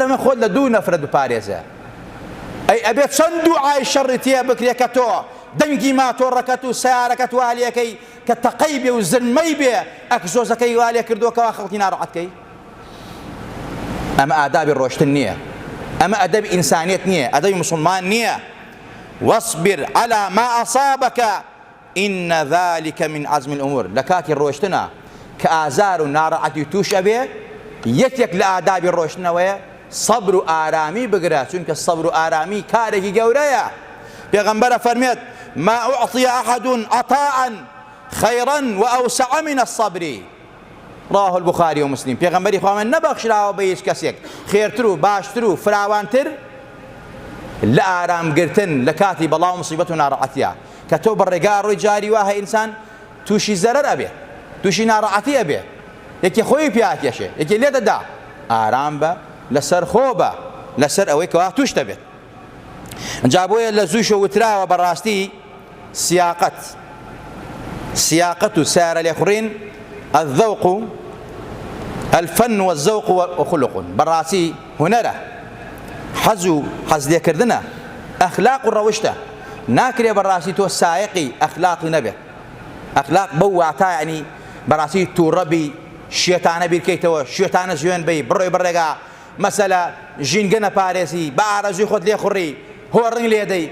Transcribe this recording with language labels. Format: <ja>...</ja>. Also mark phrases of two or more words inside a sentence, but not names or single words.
<ckb>پێغەمبەر ئەمە خۆت لە 2 نەفرە دووپارێزە ئەی ئەبێت چەند دوعای شەڕی تێ بکرێ کە تۆ دەنگی ماتۆڕەکەت و سیارەکەت وا لێکەی کە تەقەی بێ و زلمەی بێ ئەکزۆزەکەی وا لێ کردووەکەوە خەڵکی ناڕەحەتکەی. ئەمە ئادابی ڕۆشتن نییە، ئەمە ئەدەبی ئینسانیەت نییە، ئەدەبی مسلمان نییە.</ckb> <ar>واصبر على ما أصابك إن ذلك من عزم الأمور.</ar> <ckb>لە کاتی ڕۆشتنە کە ئازار و ناڕەحەتی توش ئەبێ، یەکێک لە ئادابی ڕۆشتنەوەیە سەبر و ئارامی بگرە، چونکە سەبر و ئارامی کارێکی گەورەیە. پێغەمبەر فەرمێت</ckb> <ar>ما أعطي أحد عطاء خيرا وأوسع من الصبر. رواه البخاري ومسلم.</ar> <ckb>پێغەمبەری خوا نەبەخشراوە بە هیچ کەسێک خێرتر و باشتر و فراوانتر لە ئارامگرتن لە کاتی بەڵاو مصیبەت و ناڕەحەتیە، کە تۆ بەڕێگا ڕۆی جاری وایە ئینسان تووشی زەرەر ئەبێ، تووشی ناڕەحەتی ئەبێ، یەکێ خۆی پیاکێشێ، یەکێ لێ دەدا، ئارام بە، لەسەر خۆ بە، لەسەر ئەوەی کەوا توش دەبێت. جا بۆیە لە زووشە وتراوە بەڕاستی سیاقەت و سیارە لێخوڕین</ckb> <ar>الذوق الفن والذوق وخلق.</ar> <ckb>بەڕاستی هونەرە، حەز و حەز لێکردنە، ئەخلاق و ڕەوشتە. ناکرێ بەڕاستی تۆ سایقی ئەخلاقی نەبێت. ئەخلاق بەو واتە یعنی بەڕاستی تووڕەبی، شێتانە بیرکەیتەوە، شێتانە ژوێن بی، بڕۆی بڕێگا مەسەلە ژینگە نەپارێزی، بە ئارەزوی خۆت لێ خوڕی، هۆڕنگ لێدەی.</ckb>